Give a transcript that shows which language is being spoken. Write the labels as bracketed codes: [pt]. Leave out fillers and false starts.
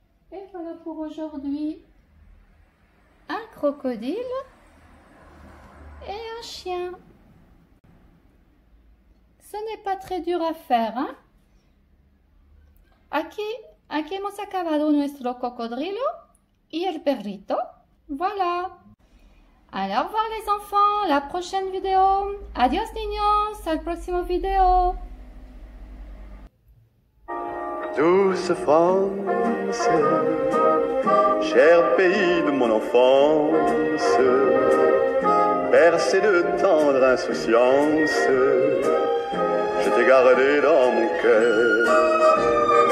[fr] Et voilà pour aujourd'hui. Un crocodile et un chien. Ce n'est pas très dur à faire, hein? [es] Aquí hemos acabado nuestro cocodrilo y el perrito. [fr] Voilà. Alors, au revoir les enfants, la prochaine vidéo. [es] Adiós niños, al próximo video. [fr] Douce France, cher pays de mon enfance, bercé de tendre insouciance, je t'ai gardé dans mon cœur.